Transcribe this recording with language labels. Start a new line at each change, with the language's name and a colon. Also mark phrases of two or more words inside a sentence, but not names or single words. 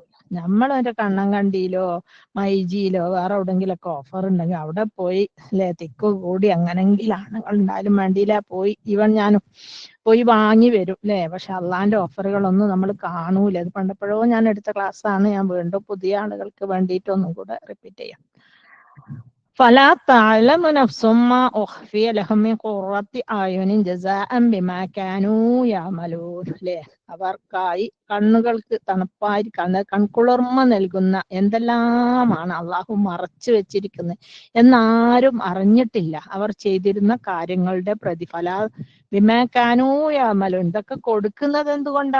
Malayalam: നമ്മളൊരു കണ്ണം കണ്ടിയിലോ മൈജിയിലോ വേറെ എവിടെങ്കിലൊക്കെ ഓഫർ ഉണ്ടെങ്കിൽ അവിടെ പോയി അല്ലെ, തിക്ക് കൂടി അങ്ങനെങ്കിൽ ആണുങ്ങൾ ഉണ്ടായാലും വേണ്ടിയില്ല ഞാനും പോയി വാങ്ങി വരും അല്ലെ. പക്ഷെ അള്ളാന്റെ ഓഫറുകളൊന്നും നമ്മൾ കാണൂല. അത് പണ്ടപ്പോഴോ ഞാൻ എടുത്ത ക്ലാസ് ആണ്. ഞാൻ വീണ്ടും പുതിയ ആളുകൾക്ക് വേണ്ടിയിട്ട് ഒന്നും കൂടെ റിപ്പീറ്റ് ചെയ്യാം.
Arabic: فلا تعلم نفس ما أخفي لهم من قرة أعين جزاء بما كانوا يعملون.
Malayalam: അല്ലേ, അവർക്കായി കണ്ണുകൾക്ക് കൺകുളിർമ നൽകുന്ന എന്തെല്ലാമാണ് അള്ളാഹു മറച്ചു വെച്ചിരിക്കുന്നത് എന്നാരും അറിഞ്ഞിട്ടില്ല. അവർ ചെയ്തിരുന്ന കാര്യങ്ങളുടെ പ്രതിഫല
Arabic: بما كانوا يعملون.
Malayalam: ഇതൊക്കെ കൊടുക്കുന്നത് എന്തുകൊണ്ടാ?